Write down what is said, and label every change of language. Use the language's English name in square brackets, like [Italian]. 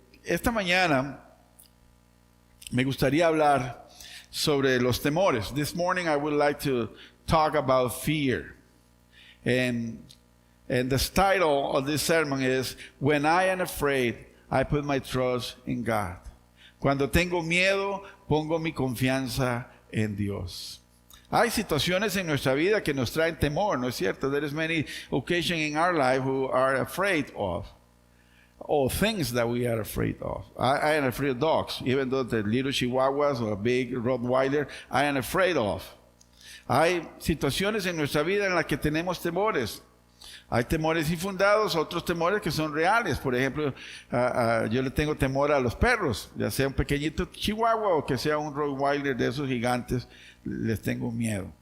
[Spanish] esta mañana me gustaría hablar sobre los temores. [English] This morning I would like to talk about fear. And the title of this sermon is, When I am afraid, I put my trust in God. [Spanish] Cuando tengo miedo, pongo mi confianza en Dios. Hay situaciones en nuestra vida que nos traen temor, ¿no es cierto? [English] There is many occasions in our life who are afraid of, or things that we are afraid of. I am afraid of dogs, even though they're little chihuahuas or a big Rottweiler, I am afraid of. [Spanish] Hay situaciones en nuestra vida en las que tenemos temores. Hay temores infundados, otros temores que son reales. Por ejemplo, yo le tengo temor a los perros, ya sea un pequeñito chihuahua o que sea un Rottweiler de esos gigantes, les tengo miedo.